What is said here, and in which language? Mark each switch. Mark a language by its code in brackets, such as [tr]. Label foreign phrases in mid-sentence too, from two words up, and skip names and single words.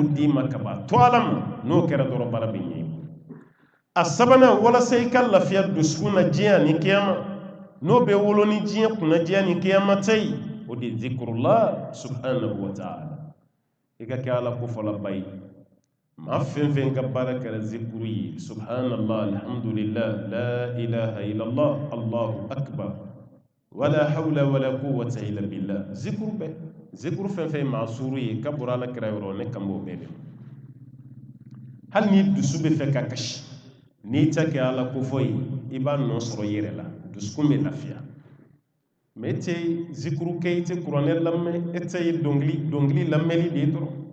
[bm] d'i ma ka ban to ala ma n'o kɛra dɔrɔn baara bɛ ɲɛ a sabanan walasa i ka lafiya dusukun na diɲɛ ni kiyama n'o bɛ wolo ni diɲɛ kunnadiya ni kiyama ta ye o de ye zikurullah [ar] سبحانه وتعالى [bm] i ka kɛ ala kofɔlaba ye maa fɛn fɛn ka baara kɛra zikuru ye [ar] سبحان الله الحمد لله لا إله إلا الله الله أكبر ولا حول ولا قوة إلا بالله [bm] zikuru fɛn fɛn maa suuru ye ka bɔra ala kira yɔrɔ ne kan b'o bɛɛ de hali ni dusu bɛ fɛ ka kasi n'i ta kɛ ala kofɔ ye i b'a nɔ sɔrɔ i yɛrɛ la dusukun bɛ lafiya mɛ e tɛ zikuru kɛ i tɛ kuranɛ lamɛn e tɛ ye dɔnkili lamɛnli de ye dɔrɔn